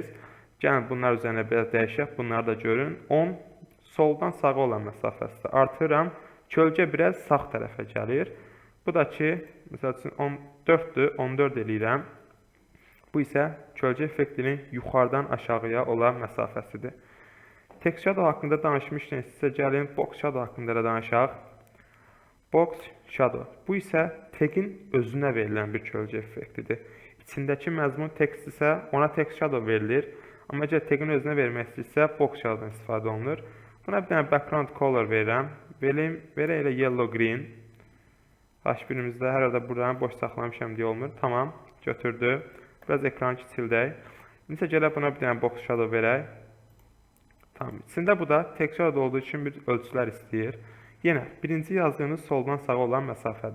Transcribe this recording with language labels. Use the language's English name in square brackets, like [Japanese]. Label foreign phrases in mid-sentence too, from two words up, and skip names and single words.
[Azerbaijani] Gəlin bunlar üzərində biraz dəyişək, bunları da görün. 10 soldan sağa olan məsafəsində artırıram. Kölgə biraz sağ tərəfə gəlir. Bu da ki, məsəl üçün 14-dür, 14 eləyirəm. Bu isə kölgə effektinin yuxarıdan aşağıya olan məsafəsidir. [English] Text shadow [Azerbaijani] haqqında danışmışkən sizə gəlin [English] box shadow [Azerbaijani] haqqında da danışaq. [English] Box shadow. [Azerbaijani] Bu isə tagin özünə verilən bir kölgə effektidir. İçindəki məzmun text isə ona [English] text shadow [Azerbaijani] verilir. Amma əgər tagin özünə vermək istəyirsə [English] box shadowdan [Azerbaijani] istifadə olunur. Buna bir dənə [English] background color [Azerbaijani] verirəm. Verək elə [English] yellow green. [Azerbaijani] H1-imizdə hər arada buradan boş saxlamışam deyə olmur. Tamam, götürdü. Biraz ekranı kiçildək. İndi isə gələk buna bir dənə [English] box shadow [Azerbaijani] verək. Tamam. İçində bu da təkrar olduğu üçün bir ölçülər istəyir. Yenə birinci yazdığınız soldan sağa olan məsafədir.